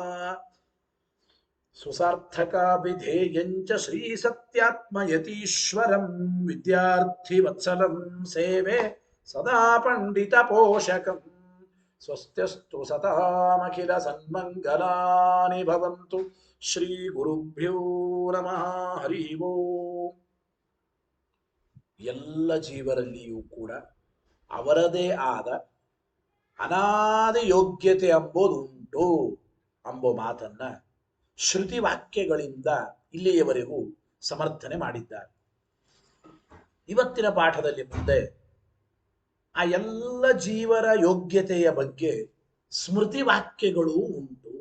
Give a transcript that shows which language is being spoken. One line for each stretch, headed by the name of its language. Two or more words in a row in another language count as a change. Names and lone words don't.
Sanskrit: सुसार्थकाभिधेयञ्च श्रीसत्यात्मयतीश्वरं विद्यार्थिवत्सलं सेवे सदा पण्डितपोषकम् स्वस्त्यस्तु सतामखिलसन्मङ्गलानि भवन्तु ಶ್ರೀಗುರುಭ್ಯೋ ನಮಃ ಹರಿ ಓಂ.
Kannada: ಎಲ್ಲ ಜೀವರಲ್ಲಿಯೂ ಕೂಡ ಅವರದೇ ಆದ ಅನಾದಿ ಯೋಗ್ಯತೆ ಎಂಬುದು ಉಂಟು ಎಂಬ ಮಾತನ್ನ ಶ್ರುತಿ ವಾಕ್ಯಗಳಿಂದ ಇಲ್ಲಿಯವರೆಗೂ ಸಮರ್ಥನೆ ಮಾಡಿದ್ದಾರೆ. ಇವತ್ತಿನ ಪಾಠದಲ್ಲಿ ಮುಂದೆ ಆ ಎಲ್ಲ ಜೀವರ ಯೋಗ್ಯತೆಯ ಬಗ್ಗೆ ಸ್ಮೃತಿ ವಾಕ್ಯಗಳು ಉಂಟು.